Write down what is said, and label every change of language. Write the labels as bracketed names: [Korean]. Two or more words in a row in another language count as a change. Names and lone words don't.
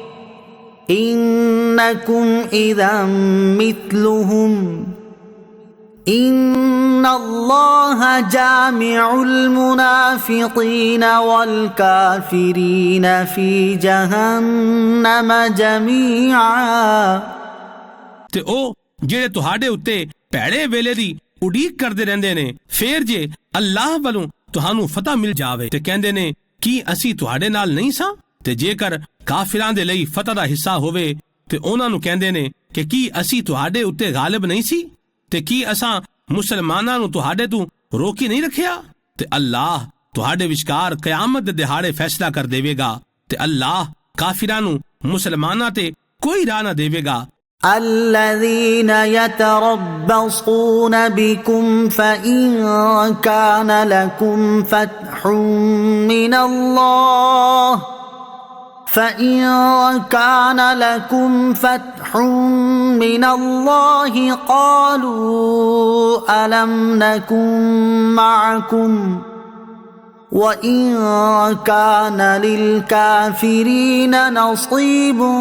[Arabic] إنكم إذا مثلهم إن الله جامع المنافقين والكافرين في جهنم جميعا [Punjabi] ਤੇ ਉਹ ਜਿਹੜੇ ਤੁਹਾਡੇ ਉੱਤੇ ਭੈੜੇ ਵੇਲੇ ਦੀ ਉਡੀਕ ਕਰਦੇ ਰਹਿੰਦੇ ਨੇ ਫੇਰ ਜੇ ਅੱਲਾਹ ਵੱਲੋਂ ਤੁਹਾਨੂੰ ਫਤਹ ਮਿਲ ਜਾਵੇ ਤੇ ਕਹਿੰਦੇ ਨੇ ਕੀ ਅਸੀਂ ਤੁਹਾਡੇ ਨਾਲ ਨਹੀਂ ਸਾਂ ਤੇ ਜੇਕਰ ਕਾਫਿਰਾਂ ਦੇ ਲਈ ਫਤਹ ਦਾ ਹਿੱਸਾ ਹੋਵੇ ਤੇ ਉਹਨਾਂ ਨੂੰ ਕਹਿੰਦੇ ਨੇ ਕਿ ਕੀ ਅਸੀਂ ਤੁਹਾਡੇ ਉੱਤੇ ਗਾਲਿਬ ਨਹੀਂ ਸੀ ਤੇ ਕੀ ਅਸਾਂ ਮੁਸਲਮਾਨਾਂ ਨੂੰ ਤੁਹਾਡੇ ਤੋਂ ਰੋਕੀ ਨਹੀਂ ਰੱਖਿਆ ਤੇ ਅੱਲਾਹ ਤੁਹਾਡੇ ਵਿਚਕਾਰ ਕਿਆਮਤ ਦੇ ਦਿਹਾੜੇ ਫੈਸਲਾ ਕਰ ਦੇਵੇਗਾ ਤੇ ਅੱਲਾਹ ਕਾਫਿਰਾਂ ਨੂੰ ਮੁਸਲਮਾਨਾਂ ਤੇ ਕੋਈ ਰਾਹ ਨਾ ਦੇਵੇਗਾ [Arabic] الذين يتربصون بكم فإن كان لكم فتح من الله قالوا ألم نكن معكم وإن كان للكافرين نصيب